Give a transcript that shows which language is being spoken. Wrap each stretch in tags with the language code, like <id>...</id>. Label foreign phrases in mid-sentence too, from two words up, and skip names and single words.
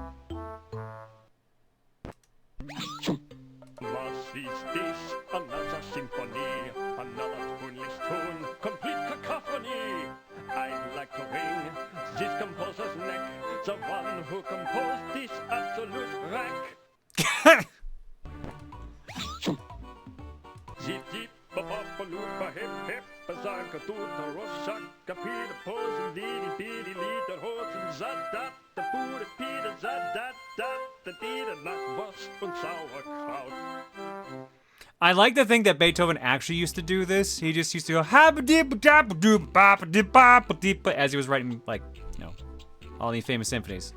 <en>Was this another symphony, another tuneless tune, complete cacophony? I'd like to wring this composer's neck, the one who composed this absolute wreck. Zip zip ba ba ba loop ba hip hip ba zanka tuta roshak kapita pose didi didi liter hosen zadat the pure pita zadat the dida</en> <de>not was und sauerkraut.</de> <en>I like to think that Beethoven actually used to do this. He just used to go as he was writing, like, you know, all these famous symphonies.</en>